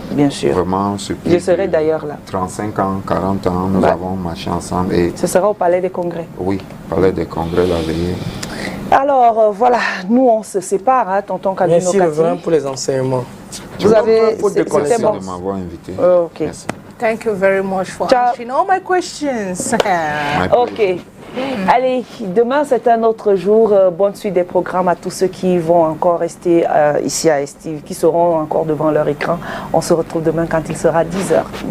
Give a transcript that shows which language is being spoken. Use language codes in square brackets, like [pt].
[fr] Bien sûr. Vraiment, Je serai d'ailleurs là. 35 ans, 40 ans, nous avons marché ensemble. Et ce sera au Palais des Congrès. oui, Palais des Congrès la veillée. Alors, voilà, nous on se sépare, hein, tonton Calvino. Merci vraiment pour les enseignements. Vous avez... C'était bon. de m'avoir invité. Ok. Merci. [en] Thank you very much for answering all my questions. My Ok. pleasure. [fr] Allez, demain c'est un autre jour. Bonne suite des programmes à tous ceux qui vont encore rester ici à Estive, qui seront encore devant leur écran. On se retrouve demain quand il sera 10h.